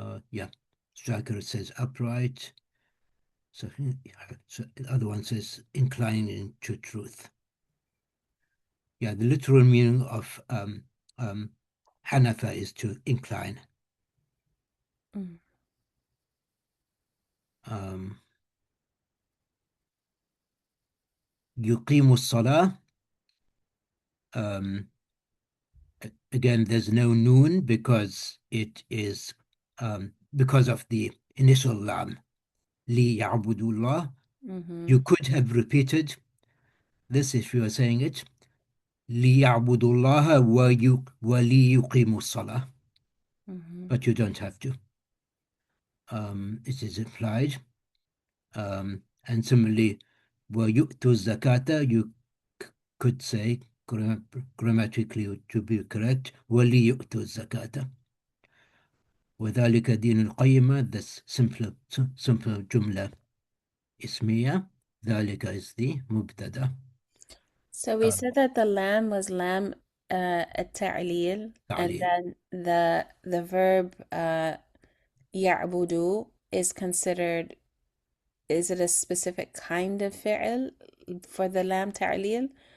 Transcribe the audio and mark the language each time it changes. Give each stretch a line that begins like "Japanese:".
English: Yeah, Striker says upright. So the other one says inclining to truth. Yeah, the literal meaning of Hanafa is to incline. Mm.
Arabic: Um, يقيم الصلاة.
English: Um, again, there's no noon because it is because of the initial lam.
Arabic: لِيَعْبُدُوا اللَّهِ. Mm-hmm.
English: You could have repeated this if you were saying it.
Arabic: لِيَعْبُدُوا اللَّهَ وَلِيُقِيمُوا الصَّلَاةِ. Mm-hmm.
English: But you don't have to. It is implied. And similarly,
Arabic: وَيُؤْتُوا الزَّكَاةَ,
English: you could say grammatically to be correct,
Arabic: وَلِيُؤْتُوا الزَّكَاةَ. وذلك دين القيمة,
English: this simple
Arabic: جملة اسمية. ذلك
English: is the
Arabic: مبتدأ.
English: So we said that the lamb was lamb التعليل, and
Arabic: تعليل.
English: then the verb يعبدوا is considered, is it a specific kind of fi'l for the lam ta'lil?